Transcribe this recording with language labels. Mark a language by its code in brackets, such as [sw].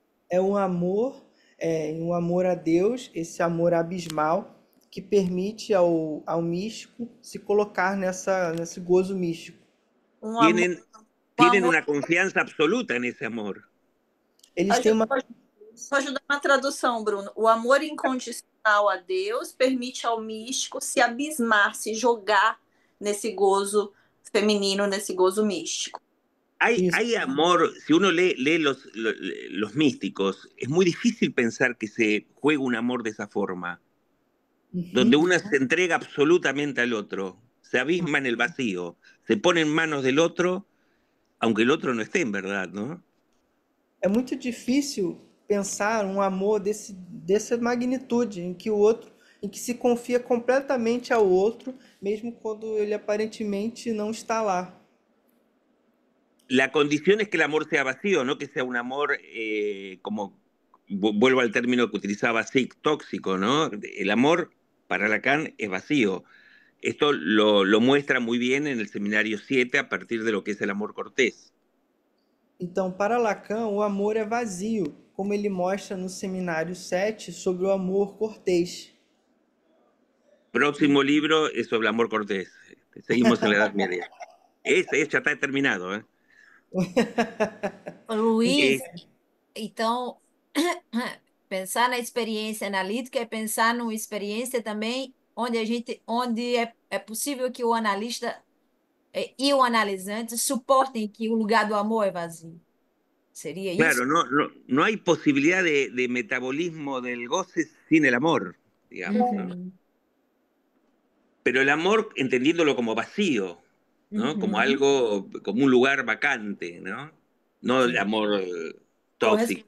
[pt] É um amor a Deus, esse amor abismal, que permite ao místico se colocar nesse gozo místico. [es] Tienen una confianza absoluta en ese amor. [pt] Eles têm uma... Vou ajudar na tradução, Bruno. O amor incondicional a Deus permite ao místico se abismar, se jogar nesse gozo feminino, nesse gozo místico. [es] Hay amor, si uno lee los místicos, es muy difícil pensar que se juega un amor de esa forma, donde uno se entrega absolutamente al otro, se abisma en el vacío, se pone en manos del otro, aunque el otro no esté en verdad, ¿no? [pt] É muito difícil pensar um amor dessa magnitude, em que se confia completamente ao outro, mesmo quando ele aparentemente não está lá. [es] La condición es que el amor sea vacío, no que sea un amor, como vuelvo al término que utilizaba Sick, tóxico, ¿no? El amor para Lacan es vacío. Esto lo muestra muy bien en el Seminario 7 a partir de lo que es el amor cortés. [pt] Então, para Lacan, o amor é vazio, como ele mostra no Seminário 7 sobre o amor cortês. [es] Próximo libro es sobre el amor cortés. Seguimos en la Edad Media. Ese ya está terminado, ¿eh? [pt] Luiz, então, pensar na experiência analítica é pensar numa experiência também onde é possível que o analista e o analisante suportem que o lugar do amor é vazio. [es] Sería eso. Claro, no hay posibilidad de metabolismo del goce sin el amor, digamos. ¿No? Pero el amor entendiéndolo como vacío, ¿no? Como Uhum. algo, como un lugar vacante, ¿no? No el [pt] Sim. [es] amor tóxico.